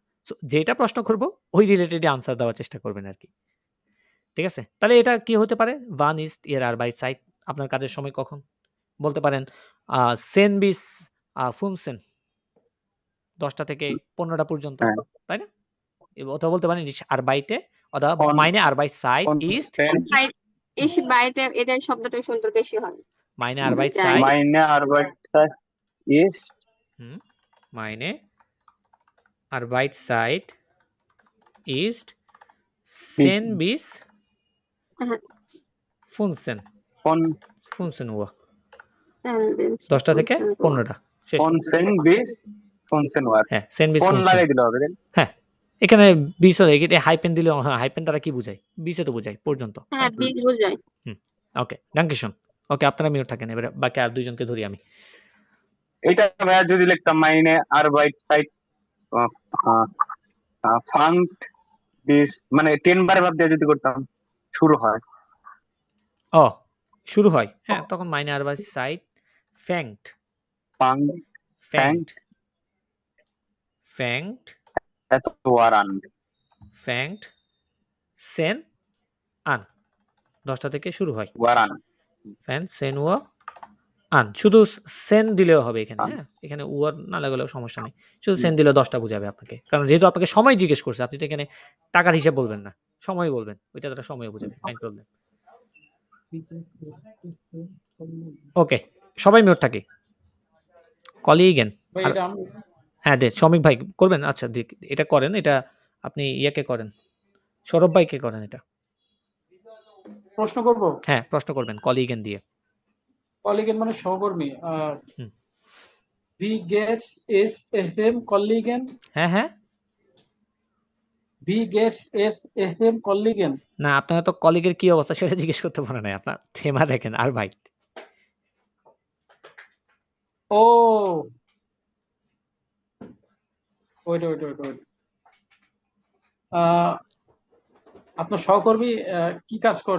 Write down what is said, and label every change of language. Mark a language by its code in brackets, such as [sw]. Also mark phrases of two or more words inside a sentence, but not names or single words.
[bn] সো যেটা প্রশ্ন করব ওই রিলেটেডই আনসার দেওয়ার চেষ্টা করবেন আরকি। ঠিক আছে? তাহলে এটা কি হতে পারে? Wann ist Ihre Arbeitszeit? আপনার কাজের সময় কখন? বলতে পারেন [de] 10 bis 15 [bn] ১০টা থেকে 15টা পর্যন্ত। হ্যাঁ। তাই না? অথবা বলতে পারেন [de] ich arbeite oder On- meine Arbeitszeit on ist [en] spend [bn] এই বাইরে এটা শব্দটা সুন্দর বেশি হয়। [de] meine [bn] যাই। [de] Arbeitszeit meine Arbeitszeit ist meine Arbeitszeit ist 10 bis [bn] হ্যাঁ [de] 15 von 15 Uhr [bn] 10টা 10টা থেকে 15টা শেষ। [de] 15 bis 15 Uhr। [bn] হ্যাঁ 10 bis ফোন 15 লাগাই দিলে হবে তাই না? হ্যাঁ এখানে 20 হলে এটা হাইপেন দিলে হ্যাঁ হাইপেন দ্বারা কি বোঝায়? 20 তো বোঝায় পর্যন্ত। হ্যাঁ 20 বোঝায়। ওকে ডাঙ্কেশন। ওকে আপনারা মিউট থাকেন এবারে বাকি আর দুইজনকে ধরি আমি। এটা ভাইয়া যদি লিখতাম [de] meine Arbeitszeit fängt bis [bn] মানে 10 বার ভাব দিয়ে যদি করতাম শুরু হয় ও শুরু হয়। হ্যাঁ তখন [de] meine Arbeitszeit fängt fängt এত Uhr an fängt 10 an [bn] 10টা থেকে শুরু হয়। [de] Uhr an fängt 10 Uhr an [bn] শুধু সেন দিলেও হবে এখানে। [de] an। [bn] হ্যাঁ এখানে উয়ার না লাগালেও সমস্যা নেই। শুধু সেন দিলে 10টা বোঝাবে আপনাকে। কারণ যেহেতু আপনাকে সময় জিজ্ঞেস করছে আপনি তো এখানে টাকার হিসাব বলবেন না। সময় বলবেন। ওইটা দ্বারা সময় বোঝাবে। ফাইন প্রবলেম। ওকে সবাই মিউট থাকি। কলিগেন ভাই এটা আমি হ্যাঁ দে শ্রমিক ভাই করবেন। আচ্ছা এটা করেন, এটা আপনি ইয়াকে করেন, সৌরভ ভাইকে করেন এটা। প্রশ্ন করব। হ্যাঁ প্রশ্ন করবেন কলিগেন দিয়ে। কলিগেন মানে সহকর্মী। হুম। [de] Wie geht's es Ihrem Kollegen? [bn] হ্যাঁ [de] Wie geht's es Ihrem Kollegen? [bn] না আপনার তো কলিগের কি অবস্থা সেটা জিজ্ঞেস করতে পারে নাই। আপনার থেমা দেখেন আর ভাই ও ওইটা আপনার সহকর্মী কি কাজ করে?